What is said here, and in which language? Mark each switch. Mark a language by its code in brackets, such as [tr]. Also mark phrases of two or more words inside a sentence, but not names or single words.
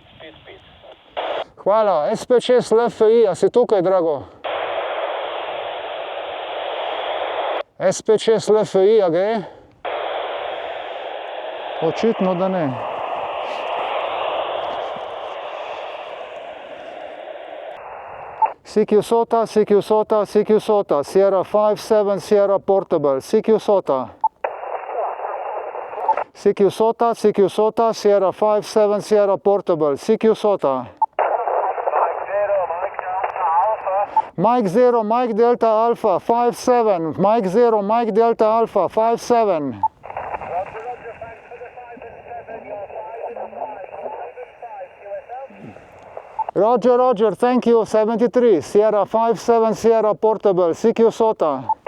[sl] Hvala, SP6 LFI, a si tukaj, Drago? SP6 LFI, a gre? Očitno, da ne. [en] CQ Sota, Sierra 5-7, Sierra Portable, CQ Sota. CQ Sota, Sierra 5-7, Sierra Portable, CQ Sota. Mike 0, Mike Delta Alpha. Mike 0, Mike Delta Alpha, 5-7, Mike 0, Mike Delta Alpha, 5-7. Roger, thank you, 73, Sierra 5-7, Sierra Portable, CQ Sota.